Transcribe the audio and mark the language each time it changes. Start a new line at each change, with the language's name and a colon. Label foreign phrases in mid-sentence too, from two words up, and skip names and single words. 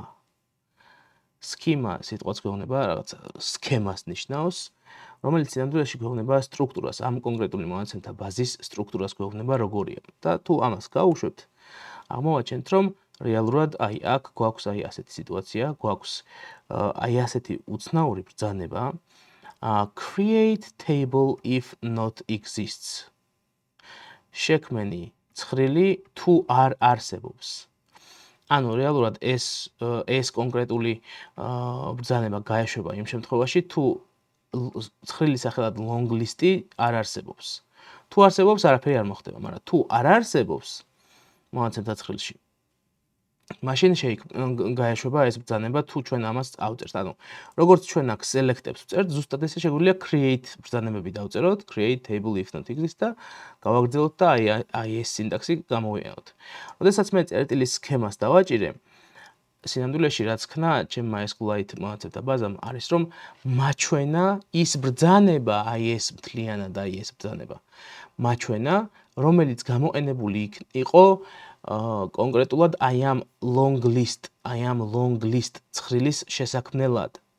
Georgian: Schema სიტყვაც გვეუბნება რაღაცა სქემას ნიშნავს, რომელიც სინამდვილეში გვეუბნება სტრუქტურას, ამ კონკრეტული მონაცემთა ბაზის სტრუქტურას გვეუბნება როგორია. და თუ ამას გავუშვებთ, აღმოვაჩენთ, რომ რეალურად აი აქ გვაქვს აი ასეთი სიტუაცია, გვაქვს აი ასეთი უცნაური ბრძანება,
English: create table if not exists.
Georgian: შექმენი ცხრილი თუ არ არსებობს. ანუ რეალურად ეს კონკრეტული ბრძანება გაეშვება იმ შემთხვევაში, თუ ცხრილის სახელად long list-ი არ არსებობს. თუ არსებობს, არაფერი არ მოხდება, მაგრამ თუ არ არსებობს მონაცემთა ცხრილში, მაშინ გაეშვება ეს ბრძანება, თუ ჩვენ ამას ავწერთ. ანუ როგორც ჩვენ აქ select-ებს ვწერთ, ზუსტად ესე შეგვიძლია create ბრძანებები დავწეროთ,
English: create table if not exists
Georgian: და გავაგრძელოთ და აი ეს სინტაქსი გამოვიყენოთ. როდესაც მე წერტილის სქემას დავაჭირე, სინამდვილეში რაც ხნა ჩემმა SQLite მონაცემთა ბაზამ არის რომ მაჩვენა ის ბრძანება, აი ეს მთლიანად აი ეს ბრძანება. მაჩვენა, რომელიც გამოყენებული იყო კონკრეტულად აი ამ long list ცხრილის შესაქმნელად.